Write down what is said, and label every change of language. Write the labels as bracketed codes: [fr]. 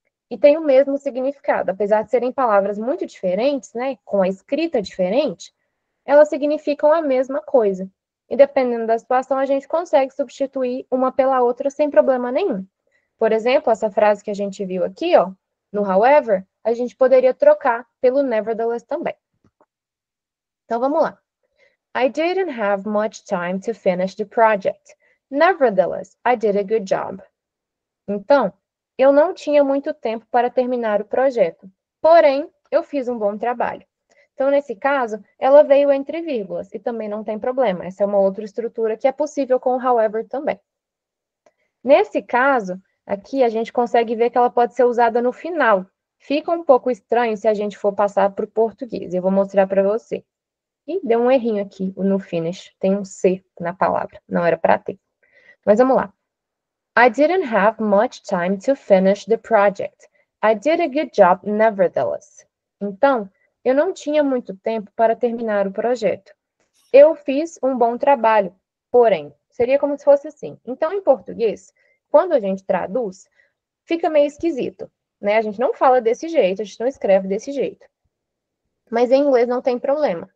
[pt] E tem o mesmo significado, apesar de serem palavras muito diferentes, né, com a escrita diferente, elas significam a mesma coisa. E dependendo da situação, a gente consegue substituir uma pela outra sem problema nenhum. Por exemplo, essa frase que a gente viu aqui, ó, no however, a gente poderia trocar pelo nevertheless também. Então, vamos lá. [en] I didn't have much time to finish the project. Nevertheless, I did a good job. [pt] Então, eu não tinha muito tempo para terminar o projeto. Porém, eu fiz um bom trabalho. Então, nesse caso, ela veio entre vírgulas, e também não tem problema. Essa é uma outra estrutura que é possível com o however também. Nesse caso, aqui a gente consegue ver que ela pode ser usada no final. Fica um pouco estranho se a gente for passar para o português. Eu vou mostrar para você. Ih, deu um errinho aqui no finish. Tem um C na palavra. Não era para ter. Mas vamos lá. [en] I didn't have much time to finish the project. I did a good job nevertheless. [pt] Então, eu não tinha muito tempo para terminar o projeto. Eu fiz um bom trabalho, porém, seria como se fosse assim. Então, em português, quando a gente traduz, fica meio esquisito, né? A gente não fala desse jeito, a gente não escreve desse jeito. Mas em inglês não tem problema.